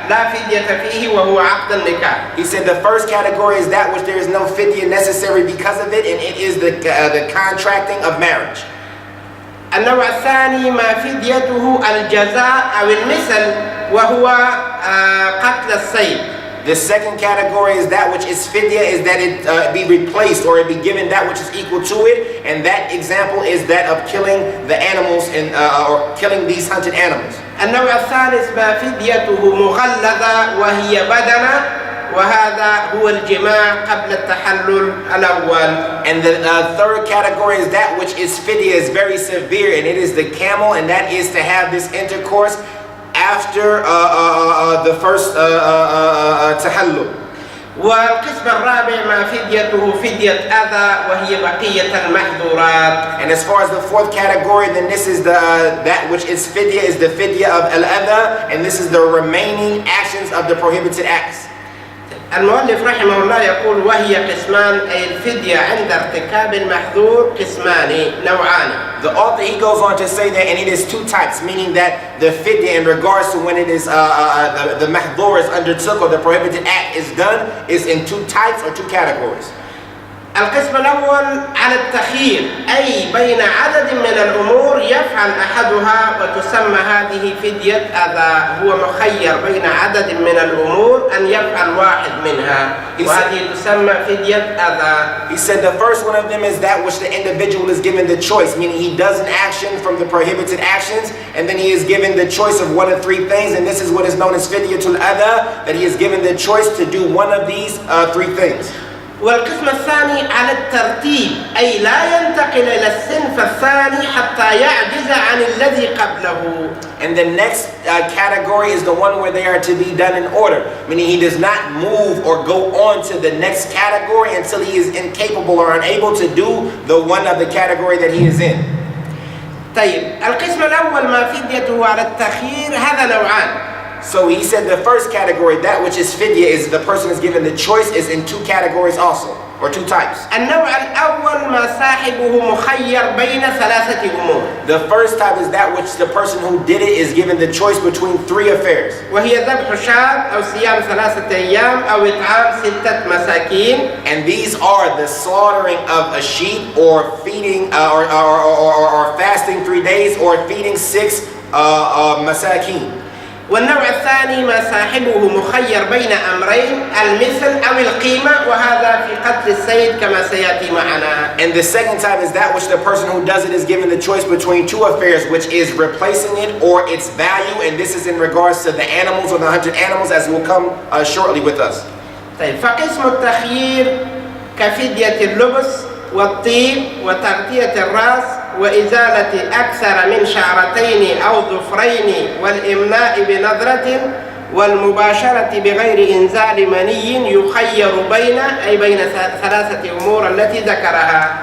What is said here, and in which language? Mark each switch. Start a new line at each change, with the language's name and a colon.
Arabic: لا فدية فيه وهو عقد النكاح.
English: He said the first category is that which there is no fidya necessary because of it, and it is the contracting of marriage.
Arabic: النوع الثاني ما فديته الجزاء أو المثل وهو قتل الصيد.
English: The second category is that which is fidya, is that it be replaced or it be given that which is equal to it, and that example is that of killing the animals or killing these hunted animals.
Arabic: النوع الثالث ما فديته مغلظة وهي بدنة، وهذا هو الجماع قبل التحلل الأول.
English: And the third category is that which is fidya, is very severe, and it is the camel, and that is to have this intercourse after the first tahallul.
Arabic: والقسم الرابع ما فديته فدية أذى وهي بقية المحظورات.
English: And as far as the fourth category, then this is that which is fidya, is the fidya of al-adha, and this is the remaining actions of the prohibited acts.
Arabic: المؤلف رحمه الله يقول وهي قسمان، أي الفدية عند ارتكاب المحظور قسمان نوعان.
English: The author, he goes on to say that, and it is 2 types, meaning that the fidya in regards to when it is the maḥdūr is undertook or the prohibited act is done is in 2 types or 2 categories.
Arabic: القسم الأول على التخيير، أي بين عدد من الأمور يفعل أحدها وتسمى هذه فدية أذى. هو مخير بين عدد من الأمور أن يفعل واحد منها، وهذه تسمى فدية أذى.
English: He said the first one of them is that which the individual is given the choice, meaning he does an action from the prohibited actions, and then he is given the choice of one of three things, and this is what is known as fidyatul adha, that he is given the choice to do one of these three things.
Arabic: والقسم الثاني على الترتيب، أي لا ينتقل إلى الصنف الثاني حتى يعجز عن الذي قبله.
English: And the next category is the one where they are to be done in order, meaning he does not move or go on to the next category until he is incapable or unable to do the one of the category that he is in.
Arabic: طيب، القسم الأول ما فديته على التخيير هذا نوعان.
English: So he said the first category, that which is fidya, is the person is given the choice, is in two categories also, or two types.
Arabic: النوع الأول ما صاحبه مخير بين ثلاثة أمور.
English: The first type is that which the person who did it is given the choice between three affairs.
Arabic: وهي ذبح شاة أو صيام 3 أيام أو إطعام 6 مساكين.
English: And these are the slaughtering of a sheep, or feeding, or fasting 3 days, or feeding 6 masakin.
Arabic: والنوع الثاني ما صاحبه مخير بين أمرين، المثل أو القيمة، وهذا في قتل السيد كما سيأتي معنا.
English: And the second type is that which the person who does it is given the choice between two affairs, which is replacing it or its value, and this is in regards to the animals or the hunted animals, as will come shortly with us.
Arabic: طيب، فقسم التخيير كفدية اللبس والطيب وتغطية الرأس وإزالة أكثر من شعرتين أو ظفرين والإمناء بنظرة والمباشرة بغير إنزال مني يخير بين 3 أمور التي ذكرها.